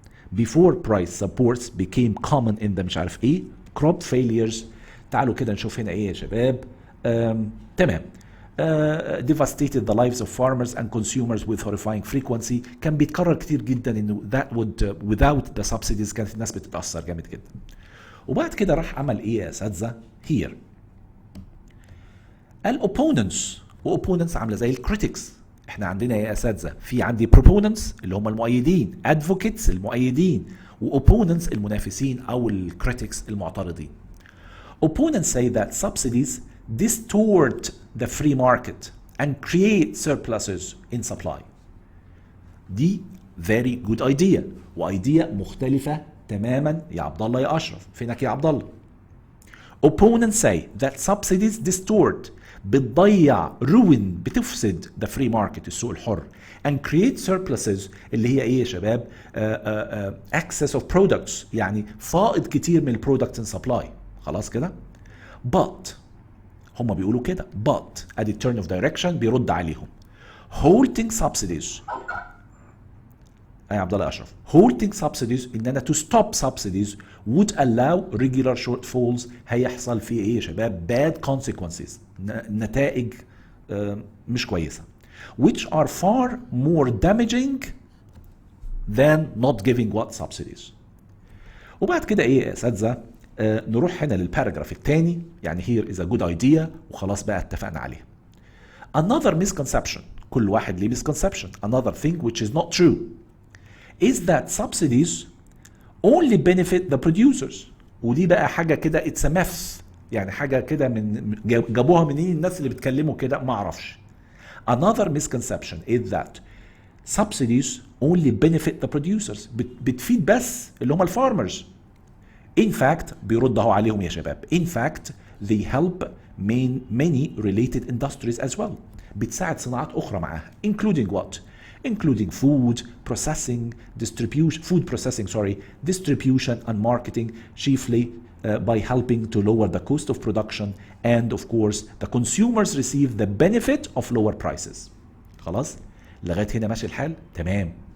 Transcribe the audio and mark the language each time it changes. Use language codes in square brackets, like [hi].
[en] Before price supports became common in the [ar] مش عارف ايه [en] crop failures. [ar] تعالوا كده نشوف هنا ايه يا شباب. تمام. [en] Devastated the lives of farmers and consumers with horrifying frequency. [ar] كان بيتكرر كتير جدا انه [en] that would without the subsidies [ar] كانت الناس بتتأثر جامد جدا. وبعد كده راح عمل ايه يا اساتذه؟ here الopponents، وopponents عامله زي الكريتكس. احنا عندنا يا اساتذه في عندي proponents اللي هم المؤيدين، advocates المؤيدين، وopponents المنافسين او الكريتكس المعترضين. [en] Opponents say that subsidies distort the free market and create surpluses in supply. [ar] دي [en] very good idea، [ar] وايديا مختلفة تماما يا عبد الله يا اشرف. فينك يا عبد الله؟ [en] Opponents say that subsidies distort، [ar] بتضيع ruin، بتفسد [en] the free market [ar] السوق الحر [en] and create surpluses [ar] اللي هي ايه يا شباب؟ [en] excess of products، [ar] يعني فائض كتير من البرودكتس [en] in supply. [ar] خلاص كده؟ but هم بيقولوا كده but ادي turn of direction بيرد عليهم. [en] halting subsidies يا عبد الله اشرف، halting subsidies ان انا to stop subsidies would allow regular shortfalls. [ar] هيحصل فيه ايه يا شباب؟ [en] bad consequences، [ar] نتائج مش كويسه [en] which are far more damaging than not giving what? [ar] Subsidies. وبعد كده ايه يا اساتذه؟ نروح هنا للباراجراف الثاني. يعني [en] here is a good idea [ar] وخلاص بقى اتفقنا عليها. Another misconception، كل واحد ليه misconception. [en] Another thing which is not true is that subsidies only benefit the producers. [ar] ودي بقى حاجة كده [en] it's a myth، [ar] يعني حاجة كده من جابوها منين الناس اللي بيتكلموا كده؟ ما اعرفش. [en] Another misconception is that subsidies only benefit the producers. [ar] بتفيد بس اللي هم الفارمرز. In fact بيرد اهو عليهم يا شباب. [en] In fact they help many related industries as well. [ar] بتساعد صناعات أخرى معاها [en] including what? Including food processing, distribution and marketing, chiefly by helping to lower the cost of production, and of course the consumers receive the benefit of lower prices. [ar] خلاص؟ لغاية هنا ماشي الحال؟ تمام.